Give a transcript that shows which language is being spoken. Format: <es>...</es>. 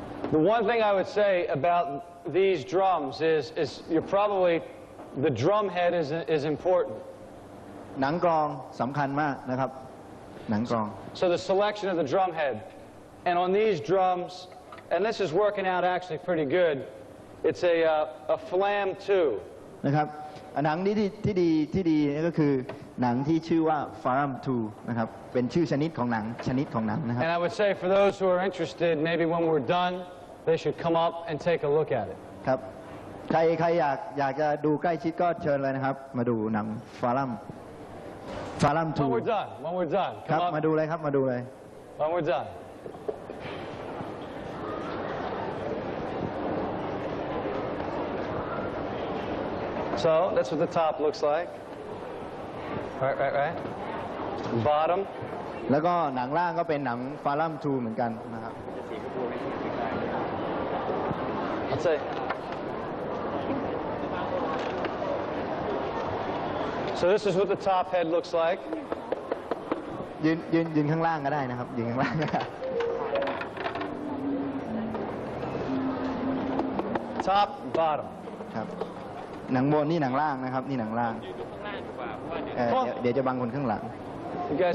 <en>The one thing I would say about these drums is you're probably the drum head is important.</en> <th>หนังกลองสำคัญมากนะครับหนังกลอง</th> <en>So the selection of the drum head, and on these drums, and this is working out actually pretty good. It's a flam 2.</en> <th>นะครับหนังที่ดีก็คือหนังที่ชื่อว่า Flam 2 นะครับเป็นชื่อชนิดของหนังนะครับ</th> <en>And I would say for those who are interested, maybe when we're done, they should come up and take a look at it.</en> <th>ครับใครอยากจะดูใกล้ชิดก็เชิญเลยนะครับมาดูหนัง Flam 2</th> <en>When we're done,</en> <th>ครับ</th> <en>come up.</en> <th>มาดูเลยครับมาดูเลย</th> <en>When we're done. So that's what the top looks like. Right. Bottom.</en> <th>แล้วก็หนังล่างก็เป็นหนังฟาลัมทูเหมือนกันนะครับ</th> <en>I'll say. So this is what the top head looks like.</en> <th>ยืนข้างล่างก็ได้นะครับยืนข้างล่างก็ได้</th> <en>Top, bottom.</en> <th>ครับหนังบนนี่หนังล่างนะครับนี่หนังล่างเดี๋ยวจะบังคนข้างหลัง</th> <en>You guys</en>